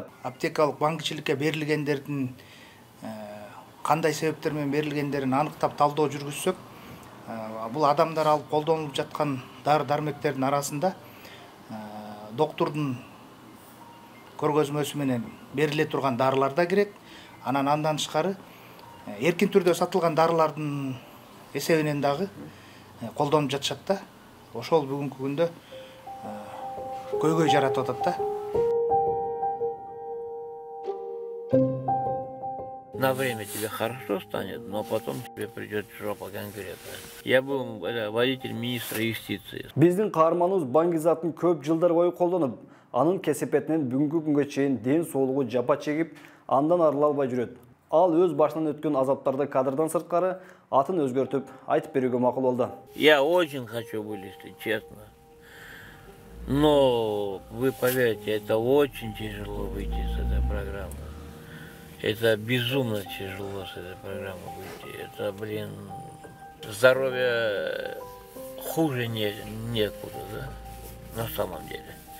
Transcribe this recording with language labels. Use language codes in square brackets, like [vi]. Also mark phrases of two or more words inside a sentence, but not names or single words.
[ky] Аптекалык баңгичиликке берилгендердин кандай себептер менен берилгендерин аныктап талдоо жүргүзсөк, бул адамдар алып колдонуп жаткан дары-дармектердин арасында доктурдун көргөзмөсү менен бериле турган дарылар да кирет. Андан тышкары эркин түрдө сатылган дарылардын эсебинен дагы колдонуп жатышат да. Ошол бүгүнкү күндө көйгөй жаратып атат да. [ru] На время тебе хорошо станет, но потом тебе придет жопа конкретно. Я был водитель министра юстиции. [ky] Биздин каарманыбыз баңгизатын көп жылдар бою колдонуп, анын кесепетинен бүгүнкү күнгө чейин ден соолугу жапа чегип, андан арыла албай жүрөт. Ал өз башынан өткөн азаптарды кадрдан сырткары атын өзгөртүп айтып берүүгө макул болду. [ru] Я очень хочу вылезти, честно. Но вы поверьте, это очень тяжело выйти с этой программы. Это безумно тяжело с этой программы выйти. Это, здоровье хуже некуда, да, на самом деле.